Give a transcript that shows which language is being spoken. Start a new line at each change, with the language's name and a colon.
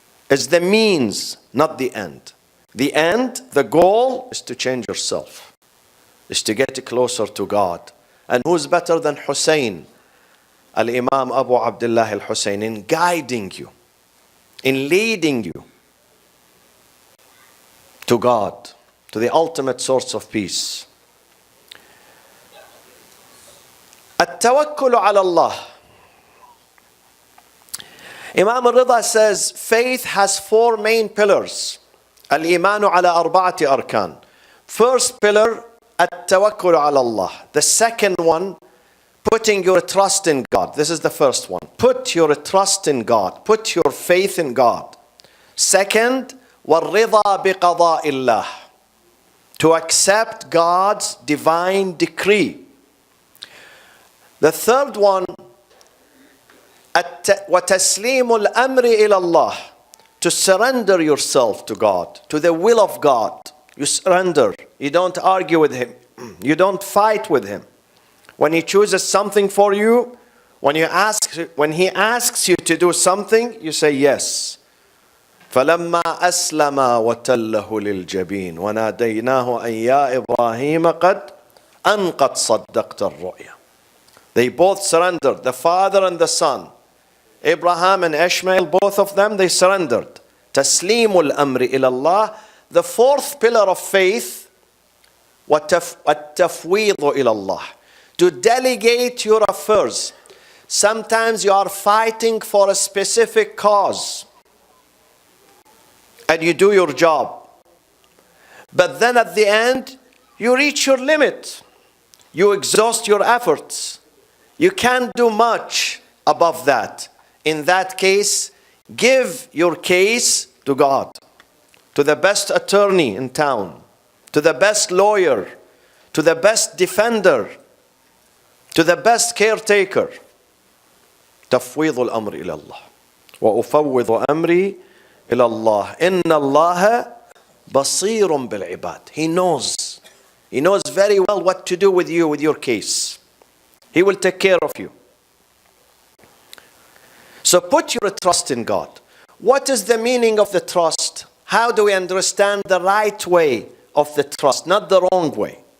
English: It's the means, not the end. The end, the goal, is to change yourself, is to get closer to God. And who's better than Hussein, Al-Imam Abu Abdullah al-Hussein, in guiding you, in leading you to God, to the ultimate source of peace.
Arabic: التوكل على Allah.
English: Imam al-Rida says faith has four main pillars.
Arabic: الإيمان على أربعة أركان.
English: First pillar,
Arabic: التوكل على Allah.
English: The second one, putting your trust in God. This is the first one. Put your trust in God. Put your faith in God.
Arabic: Second, والرضا بقضاء الله.
English: To accept God's divine decree. The third one,
Arabic: وتسليم الأمر إلى الله.
English: To surrender yourself to God, to the will of God. You surrender. You don't argue with Him. You don't fight with Him. When He chooses something for you, when He asks you to do something, you say yes.
Arabic: فلما أسلما وتله للجبين وناديناه أن يا إبراهيم قد صدقت الرؤيا.
English: They both surrendered, the father and the son. Abraham and Ishmael, both of them, they surrendered.
Arabic: تسليم الأمر إلى الله.
English: The fourth pillar of faith,
Arabic: والتفويض إلى الله.
English: To delegate your affairs. Sometimes you are fighting for a specific cause and you do your job. But then at the end, you reach your limit. You exhaust your efforts. You can't do much above that. In that case, give your case to God, to the best attorney in town, to the best lawyer, to the best defender, to the best caretaker.
Arabic: تفويض الأمر إلى الله وأفوض أمري إلى الله إن الله بصير بالعباد.
English: He knows very well what to do with you, with your case. He will take care of you. So put your trust in God. What is the meaning of the trust? How do we understand the right way of the trust, not the wrong way?